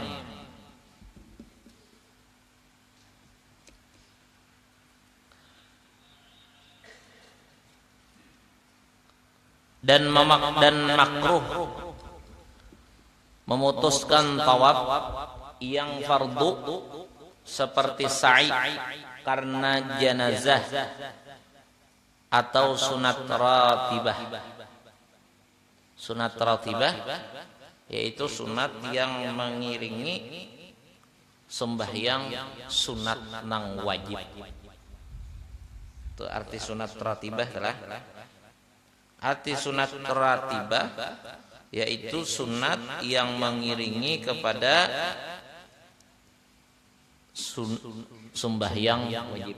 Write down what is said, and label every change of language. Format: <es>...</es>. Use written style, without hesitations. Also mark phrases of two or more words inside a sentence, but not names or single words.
<id>Dan makruh memutuskan tawaf yang fardu seperti sa'i karena jenazah atau sunat ratibah. Sunat ratibah yaitu sunat yang mengiringi sembahyang sunat nang wajib. Itu arti sunat ratibah adalah arti sunat ratibah yaitu sunat yang mengiringi kepada sembahyang wajib.</id>